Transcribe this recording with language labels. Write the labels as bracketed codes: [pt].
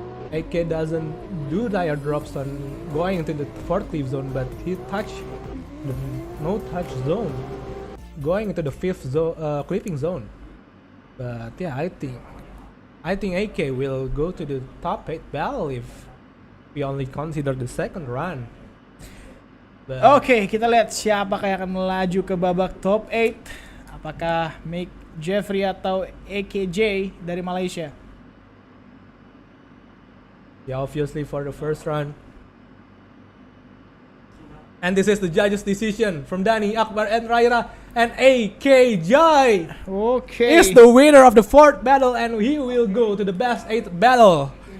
[en] AK doesn't do tire drops on going into the 4th clip zone, but he touched the no touch zone going into the 5th clipping zone. But yeah, I think AK will go to the top 8 battle if we only consider the second run. [id] Oke, kita lihat siapa yang akan melaju ke babak top 8. Apakah Mick Jeffrey atau AKJ dari Malaysia? [en] Yeah, obviously for the first run. And this is the judges' decision from Danny, Akbar, and Raira. And AK Jai is the winner of the 4th battle, and he will go to the best 8th battle.